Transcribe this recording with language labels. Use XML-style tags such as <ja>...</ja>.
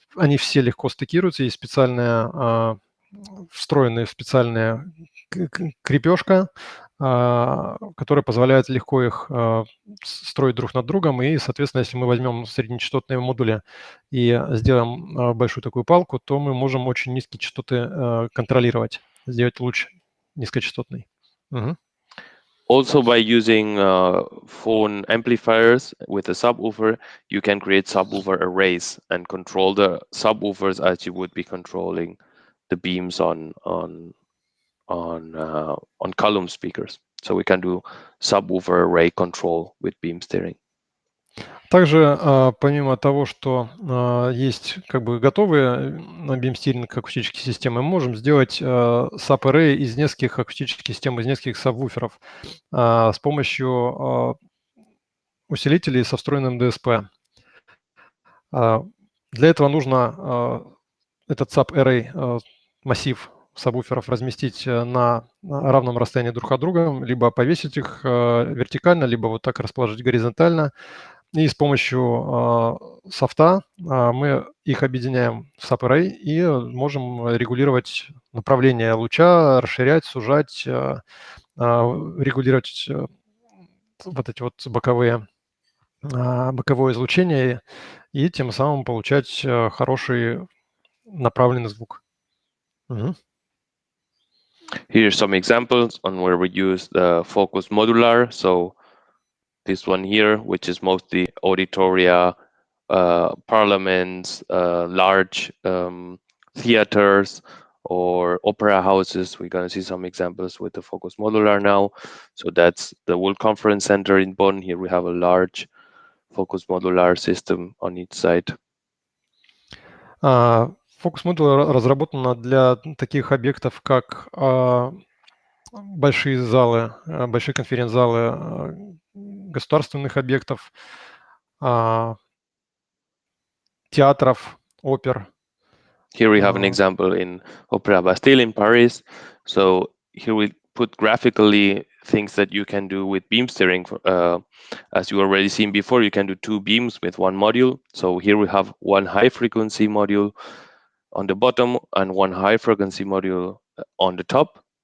<ru>они все легко стыкируются, есть специальная, встроенная специальная крепежка, которая позволяет легко их строить друг над другом. И, соответственно, если мы возьмем среднечастотные модули и сделаем большую такую палку, то мы можем очень низкие частоты контролировать, сделать луч низкочастотный.</ru> <en>Also, by using Fohhn amplifiers with a subwoofer, you can create subwoofer arrays and control the subwoofers as you would be controlling the beams on column speakers. So we can do subwoofer array control with beam steering.</en> <ru>Также, помимо того, что есть как бы готовые на бимстиринг акустические системы, мы можем сделать sub-array из нескольких акустических систем, из нескольких сабвуферов с помощью усилителей со встроенным DSP. Для этого нужно этот sub-array массив сабвуферов разместить на равном расстоянии друг от друга, либо повесить их вертикально, либо вот так расположить горизонтально. И с помощью софта мы их объединяем в sub-array и можем регулировать направление луча, расширять, сужать, регулировать вот эти вот боковое излучение и тем самым получать хороший направленный звук.</ru> <en>Here are some examples on where we use the focus modular. So this one here, which is mostly auditoria, parliaments, large theaters, or opera houses. We're going to see some examples with the focus modular now. So that's the World Conference Center in Bonn. Here we have a large focus modular system on each side.</en> <ru>Фокус-модуль разработана для таких объектов, как большие залы, большие конференц-залы государственных объектов, театров, опер.</ru> <en>Here we have an example in Opera Bastille in Paris. So here we put graphically things that you can do with beam steering. As you already seen before, you can do two beams with one module. So here we have one high frequency module on the bottom and one high frequency module on the top.</en>